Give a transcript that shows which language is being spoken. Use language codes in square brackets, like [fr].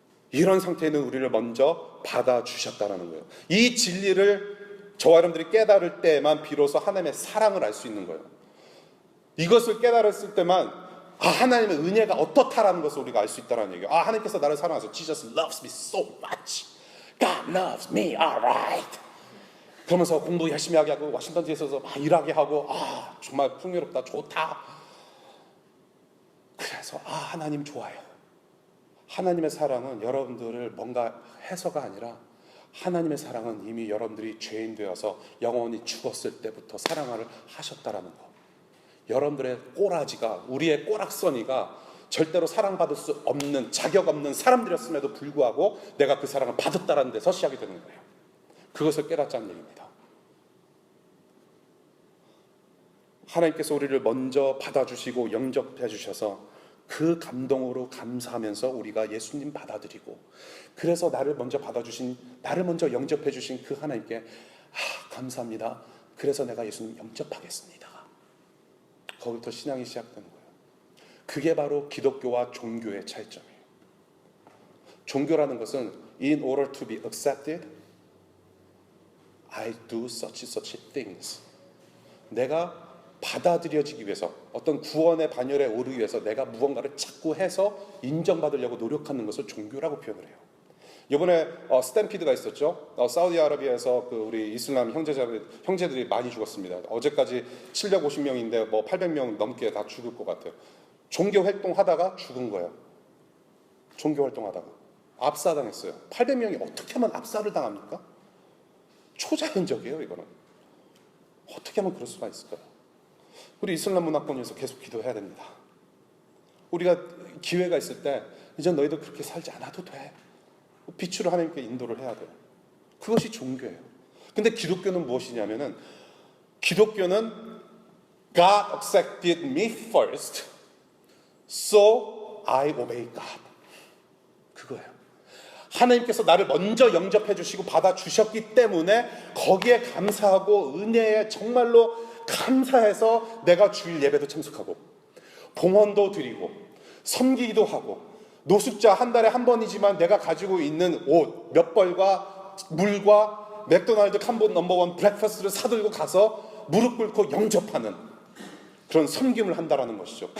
[ko] 이런 상태에는 우리를 먼저 받아주셨다는 거예요. 이 진리를 저와 여러분들이 깨달을 때만 비로소 하나님의 사랑을 알 수 있는 거예요. 이것을 깨달았을 때만 하나님의 은혜가 어떻다라는 것을 우리가 알 수 있다는 얘기예요. 하나님께서 나를 사랑하셔서 [en] Jesus loves me so much. God loves me, alright. [ko] 그러면서 공부 열심히 하게 하고 워싱턴 DC에서 막 일하게 하고 정말 풍요롭다, 좋다. 그래서 하나님 좋아요. 하나님의 사랑은 여러분들을 뭔가 해서가 아니라 하나님의 사랑은 이미 여러분들이 죄인 되어서 영원히 죽었을 때부터 사랑을 하셨다라는 거. 여러분들의 꼬라지가, 우리의 꼬락서니가 절대로 사랑받을 수 없는, 자격 없는 사람들이었음에도 불구하고 내가 그 사랑을 받았다라는 데서 시작이 되는 거예요. 그것을 깨닫자는 얘기입니다. 하나님께서 우리를 먼저 받아주시고 영접해 주셔서 그 감동으로 감사하면서 우리가 예수님 받아들이고, 그래서 나를 먼저 받아주신, 나를 먼저 영접해 주신 그 하나님께 감사합니다. 그래서 내가 예수님 영접하겠습니다. 거기부터 신앙이 시작되는 거예요. 그게 바로 기독교와 종교의 차이점이에요. 종교라는 것은 [en] in order to be accepted, I do such things. [ko] 내가 받아들여지기 위해서, 어떤 구원의 반열에 오르기 위해서 내가 무언가를 자꾸 해서 인정받으려고 노력하는 것을 종교라고 표현을 해요. 이번에 스탬피드가 있었죠. 사우디아라비아에서 우리 이슬람 형제들이 많이 죽었습니다. 어제까지 750명인데 800명 넘게 다 죽을 것 같아요. 종교 활동하다가 죽은 거예요. 종교 활동하다가 압사당했어요. 800명이 어떻게 하면 압사를 당합니까? 초자연적이에요, 이거는. 어떻게 하면 그럴 수가 있을까요? 우리 이슬람 문화권에서 계속 기도해야 됩니다. 우리가 기회가 있을 때 이제 너희들 그렇게 살지 않아도 돼. 빛으로 하나님께 인도를 해야 돼요. 그것이 종교예요. 근데 기독교는 무엇이냐면은, 기독교는 [en] God accepted me first, so I obey God. [ko] 그거예요. 하나님께서 나를 먼저 영접해 주시고 받아 주셨기 때문에 거기에 감사하고 은혜에 정말로 감사해서 내가 주일 예배도 참석하고 봉헌도 드리고 섬기기도 하고, 노숙자 한 달에 한 번이지만 내가 가지고 있는 옷 몇 벌과 물과 맥도날드 캄보 넘버원 브렉퍼스트를 사들고 가서 무릎 꿇고 영접하는 그런 섬김을 한다라는 것이죠.